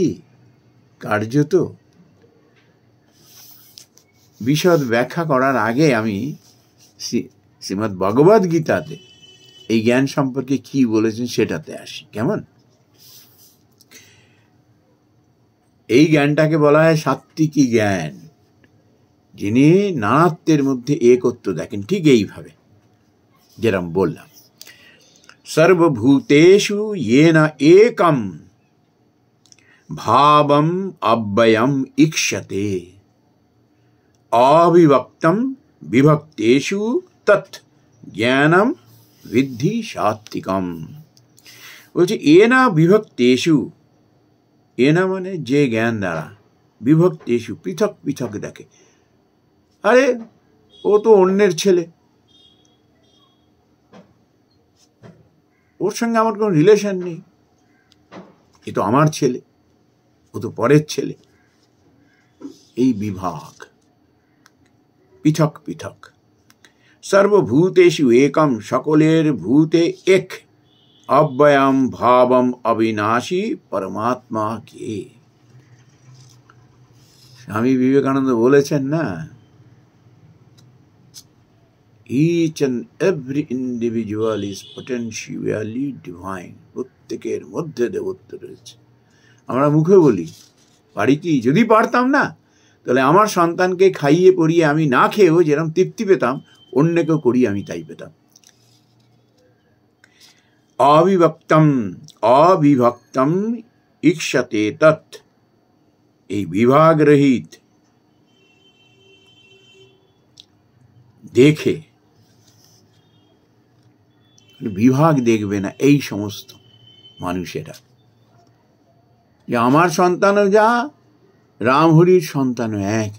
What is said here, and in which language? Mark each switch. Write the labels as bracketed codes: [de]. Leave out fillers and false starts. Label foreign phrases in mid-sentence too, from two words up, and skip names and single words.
[bn] কার্যত বিশদ ব্যাখ্যা করার আগে আমি শ্রীমদ্ ভগবদ গীতাতে এই জ্ঞান সম্পর্কে কি বলেছেন সেটাতে আসি। কেমন? এই জ্ঞানটাকে বলা হয় সাত্ত্বিকী জ্ঞান, যিনি নানাত্বের মধ্যে একত্ব দেখেন। ঠিক এইভাবে যেরকম বললাম, [sa] সর্বভূতেষু येन एकम ভাবম অব্যয়ম ঈক্ষতে অবিভক্তম বিভক্তেষু তৎ জ্ঞানম বিদ্ধি সাত্ত্বিকম। [bn] বলছে [sa] এনা বিভক্তেষু, [bn] এনা মানে যে জ্ঞান দ্বারা, বিভক্তেষু পৃথক পৃথক দেখে। আরে ও তো অন্যের ছেলে, ওর সঙ্গে আমার কোনো রিলেশন নেই, এ তো আমার ছেলে, ও তো পরের ছেলে। এই বিভাগ, পৃথক পৃথক। [sa] সর্বভূতেষু একম, [bn] সকলের ভূতে এক, [sa] অব্যয়ম ভাবম [bn] অবিনাশী পরমাত্মা কে। স্বামী বিবেকানন্দ বলেছেন না, [en] each and every individual is potentially divine, [bn] প্রত্যেকের মধ্যে দেবত্ব রয়েছে। আমরা মুখে বলি, পারি কি? যদি পারতাম না, তাহলে আমার সন্তানকে খাইয়ে পরিয়ে আমি না খেয়েও যেরকম তৃপ্তি পেতাম, অন্যকেও করিয়ে আমি তাই পেতাম। [sa] অবিভক্তম, অবিভক্তম ঈক্ষতে তৎ, [bn] এই বিভাগ রহিত দেখে, বিভাগ দেখবে না এই সমস্ত মানুষেরা, যে আমার সন্তানও যা, রামহরির সন্তানও একই।